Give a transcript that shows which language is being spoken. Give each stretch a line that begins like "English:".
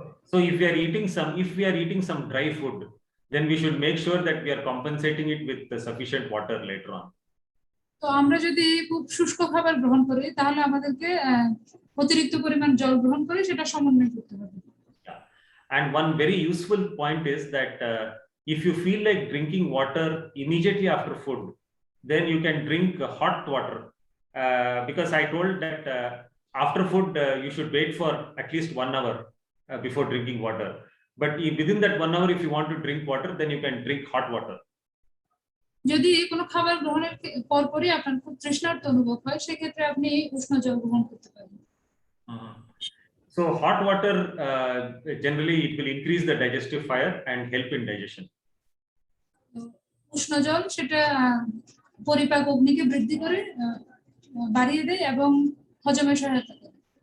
English: So if we are eating some dry food, then we should make sure that we are compensating it with the sufficient water later on.
Bangla: তো আমরা যদি খুব শুষ্ক খাবার গ্রহণ করি তাহলে আমাদেরকে অতিরিক্ত পরিমাণ জল গ্রহণ করে সেটা সমন্বয় করতে হবে।
English: And one very useful point is that if you feel like drinking water immediately after food, then you can drink hot water, because I told that after food you should wait for at least 1 hour before drinking water. But within that 1 hour, if you want to drink water, then you can drink hot water.
Bangla: যদি কোনো খাবার গ্রহণের পরপরই আপনার খুব তৃষ্ণার্ত অনুভব হয় সেক্ষেত্রে আপনি উষ্ণ জল গ্রহণ করতে পারেন।
English: So hot water generally it will increase the digestive fire and help in digestion.
Bangla: উষ্ণ জল সেটা পরিপাক অগ্নিকে বৃদ্ধি করে, বাড়িয়ে দেয় এবং হজমে সহায়তা করে।